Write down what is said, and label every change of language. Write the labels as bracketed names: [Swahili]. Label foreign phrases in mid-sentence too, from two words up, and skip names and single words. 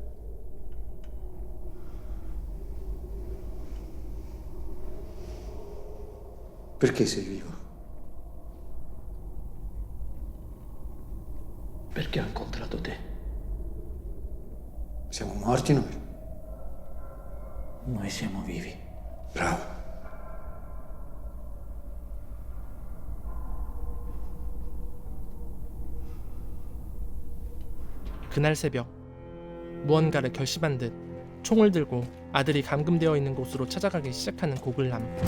[Italian] Perché sei vivo? Perché ho incontrato te. Siamo morti noi? Noi siamo vivi. Bravo. [Korean] 그날 새벽 무언가를 결심한 듯 총을 들고 아들이 감금되어 있는 곳으로 찾아가기 시작하는 고글람.